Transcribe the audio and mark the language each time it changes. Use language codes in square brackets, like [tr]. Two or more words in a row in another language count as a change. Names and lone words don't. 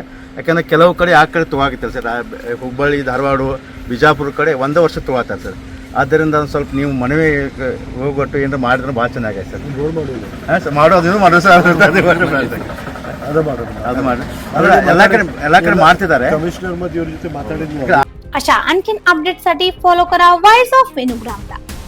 [kn] ಯಾಕಂದರೆ ಕೆಲವು ಕಡೆ ಆ ಕಡೆ ತೊಗೊಳಾಕತ್ತಾರೆ ಸರ್, ಹುಬ್ಬಳ್ಳಿ, ಧಾರವಾಡ, ಬಿಜಾಪುರ ಕಡೆ 1 ವರ್ಷ ತೊಗೊಳ್ತಾರೆ ಸರ್। ಆದ್ದರಿಂದ ಒಂದು ಸ್ವಲ್ಪ ನೀವು ಮನವಿ ಹೋಗ್ಬಿಟ್ಟು ಏನಾರು ಮಾಡಿದ್ರೆ ಭಾಳ ಚೆನ್ನಾಗೈತೆ ಸರ್। ಹಾಂ ಸರ್, ಮಾಡೋದು ಮಾಡೋದು ಸರ್, ಅದು ಮಾಡಿ ಎಲ್ಲ ಕಡೆ ಮಾಡ್ತಿದ್ದಾರೆ। ಕಮಿಷನರ್ ಮತ್ತೆ ಇವ್ರ ಜೊತೆ ಮಾತಾಡಿದ್ವಿ। [mr] अशा आणखीन अपडेटसाठी फॉलो करा वॉइस ऑफ वेणुग्रामला।